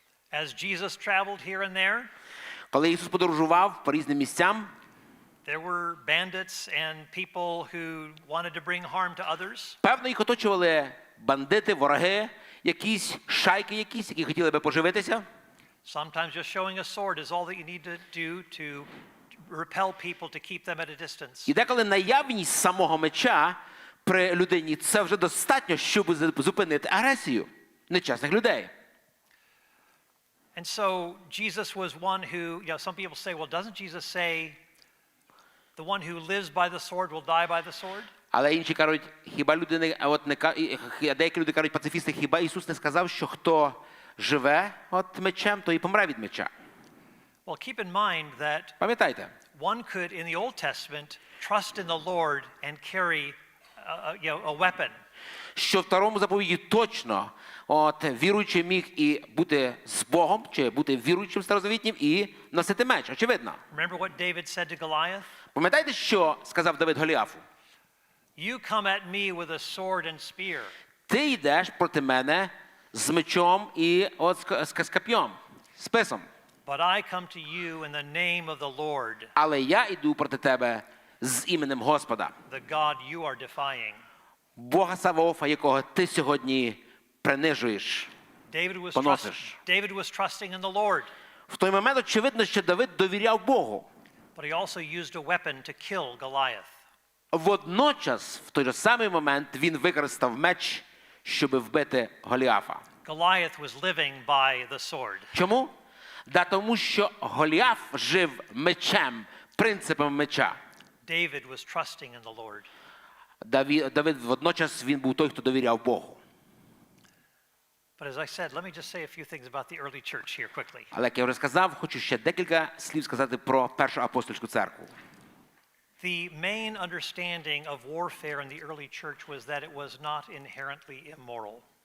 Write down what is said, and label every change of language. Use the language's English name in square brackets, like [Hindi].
[English] As Jesus traveled here and there, [Ukrainian] коли Ісус подорожував по різним місцям, [English] there were bandits and people who wanted to bring harm to others. [Ukrainian] Певно, їх оточували бандити, вороги, якісь шайки які хотіли би поживитися. [English] Sometimes just showing a sword is all that you need to do to repel people, to keep them at a distance. [Ukrainian] І деколи наявність самого меча при людині це вже достатньо, щоб зупинити агресію нечесних людей. [English] And so Jesus was one who, some people say, well, doesn't Jesus say, the one who lives by the sword will die by the sword? [Ukrainian] Але інші кажуть, хіба люди не, деякі люди кажуть, пацифісти, хіба Ісус не сказав, що хто живе от мечем, то і помре від меча? [English] Well, keep in mind that [Ukrainian] Пам'ятайте, [English] one could, in the Old Testament, trust in the Lord and carry a weapon. [Ukrainian] що в старому заповіді точно віруючий міг і бути з Богом, чи бути віруючим старозавітнім і носити меч, очевидно. [English] Remember what David said to Goliath? [Ukrainian] Пам'ятаєте, що сказав Давид Голіафу? [English] You come at me with a sword and spear. [Ukrainian] Ти йдеш проти мене з мечом і з коп'єм, списом. [English] But I come to you in the name of the Lord, [Ukrainian] Але я йду проти тебе з іменем Господа, [English] the God you are defying. [Ukrainian] Бога Саваофа, якого ти сьогодні принижуєш, поносиш. [English] David was trusting in the Lord, [Ukrainian] В той момент очевидно, що Давид довіряв Богу. [English] but he also used a weapon to kill Goliath. [Ukrainian] Водночас, в той же самий момент, він використав меч, щоб вбити Голіафа. [English] Goliath was living by the sword. [Ukrainian] Чому? Тому що Голіаф жив мечем, принципом меча. [English] David was trusting in the Lord. [Ukrainian] Давид водночас він був той, хто довіряв Богу. [English] But as I said, let me just say a few things about the early church here quickly. [Ukrainian] Але, як я вже сказав, хочу ще декілька слів сказати про Першу апостольську церкву. [English] The main understanding of warfare in the early church was that it was not inherently immoral.